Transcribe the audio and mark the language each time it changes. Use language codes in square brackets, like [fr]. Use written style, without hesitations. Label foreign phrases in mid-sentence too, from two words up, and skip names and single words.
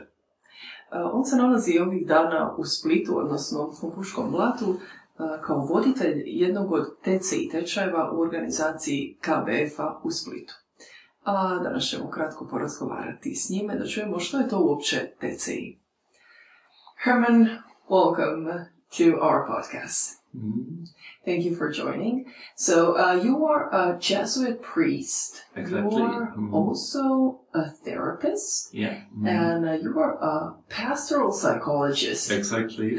[hr] On se nalazi ovih dana u Splitu, odnosno u Puškom Blatu, kao voditelj jednog od TCI tečajeva u organizaciji KBF-a u Splitu. A danas ćemo kratko porazgovarati s njime da čujemo što je to uopće TCI. [en] Hermann, welcome to our podcast. Thank you for joining. So, you are a Jesuit priest. Exactly. You are also a therapist. Yeah. And you are a pastoral psychologist. Exactly.